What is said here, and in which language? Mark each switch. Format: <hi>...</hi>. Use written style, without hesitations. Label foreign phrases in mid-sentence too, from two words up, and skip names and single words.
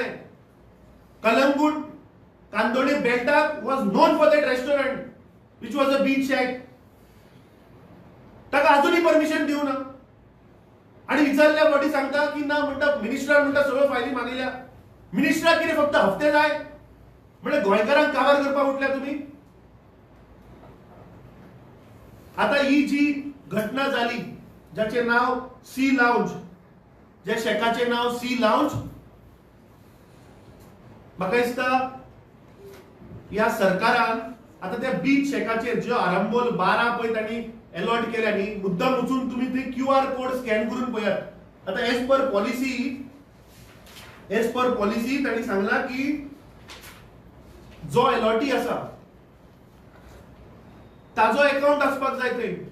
<en>कलंगूट कांदोळे बेल्टाक was known for that restaurant which was a beach shack.</en> <kok>ताका अजूनही परमिशन दिवं ना. आणि विचारल्या फावटी सांगता की ना, म्हणटा मिनिस्टरान म्हणटा सगळ्यो फायली मागिल्ल्या. मिनिस्टराक कितें फक्त हफ्ते जाय म्हणजे गोंयकारांक काबार करपाक उठल्या तुम्ही.</kok> <mr>आता ही जी घटना झाली ज्याचे नाव सी लाउंज, ज्या शेकाचे नाव सी लाउंज,</mr> <kok>म्हाका दिसता या सरकारान आता त्या बीच शेकाचेर ज्यो आरंबोल 12 पळय तांणी अलॉट केल्या न्ही, मुद्दाम वचून तुम्ही ते QR कोड स्कॅन करून पळयात. आता</kok> <en>as per policy</en> <kok>तांणी सांगला की जो अलॉटी आसा ताजो अकाउंट आसपाक जाय थंय.</kok>